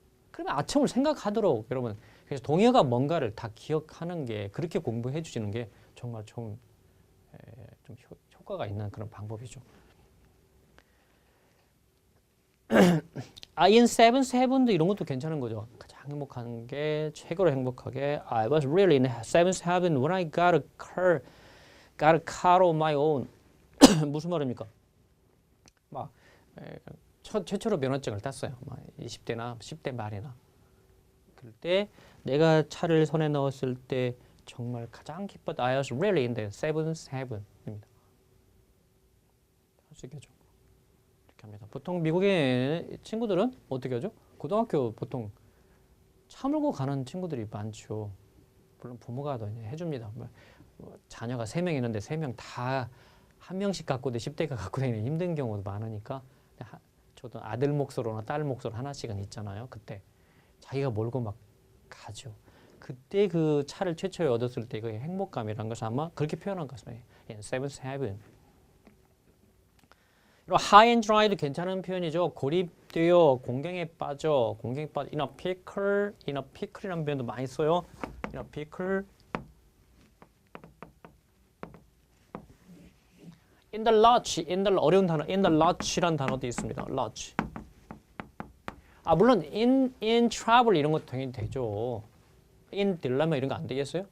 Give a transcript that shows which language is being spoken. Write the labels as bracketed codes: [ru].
[ko] 그러면 아첨을 생각하도록 여러분 그래서 동의어가 뭔가를 다 기억하는 게 그렇게 공부해 주시는 게 정말 좀 효과가 있는 그런 방법이죠. [en] in seven [ko] 도 이런 것도 괜찮은 거죠. 가장 행복한 게 최고로 행복하게 [en] I was really in seventh heaven when I got a car of my own. [ko] 무슨 말입니까? 막 최초로 면허증을 땄어요. 막 20대나 10대 말이나 그때 내가 차를 손에 넣었을 때 정말 가장 기뻤다. [en] I was really in the seventh heaven입니다. [ko] 할 수 있겠죠. 이렇게 합니다. 보통 미국의 친구들은 어떻게 하죠? 고등학교 보통 차 몰고 가는 친구들이 많죠. 물론 부모가 해줍니다. 자녀가 3명 있는데 3명 다 한 명씩 갖고 10대가 갖고 다니는 힘든 경우도 많으니까 저도 아들 몫으로나 딸 몫으로 하나씩은 있잖아요. 그때 자기가 몰고 막 가죠. 그때 그 차를 최초에 얻었을 때 그 행복감이란 것을 아마 그렇게 표현한 것 같습니다. Seventh Heaven. [en] High and dry [ko] 도 괜찮은 표현이죠. 고립되어 공경에 빠져, [en] in a pickle [ko] 이라는 표현도 많이 써요. [en] in a pickle. in the lurch, [ko] 어려운 단어, [en] in the lurch라는 단어도 있습니다. lurch. [ko] 물론 [en] in trouble [ko] 이런 것도 당연히 되죠. [en] in dilemma [ko] 이런 거 안 되겠어요?